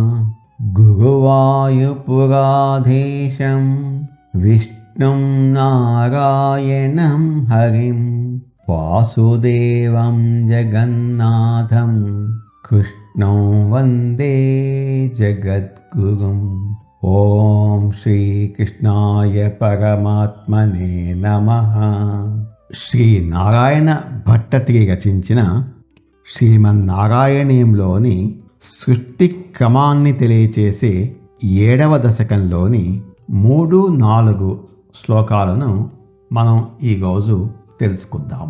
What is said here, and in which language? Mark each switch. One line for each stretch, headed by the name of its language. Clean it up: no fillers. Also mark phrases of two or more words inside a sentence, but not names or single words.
Sanskrit: गुरुवायुपुराधीशं विष्णुं नारायणं हरिं वासुदेवं जगन्नाथं कृष्णं वन्दे जगद्गुरुम्। ఓం శ్రీకృష్ణాయ పరమాత్మనే నమః.
Telugu: శ్రీ నారాయణ భట్టతిరి రచించిన శ్రీమన్నారాయణీయంలోని సృష్టి క్రమాన్ని తెలియచేసే 7వ దశకంలోని 3-4 శ్లోకాలను మనం ఈరోజు తెలుసుకుందాము.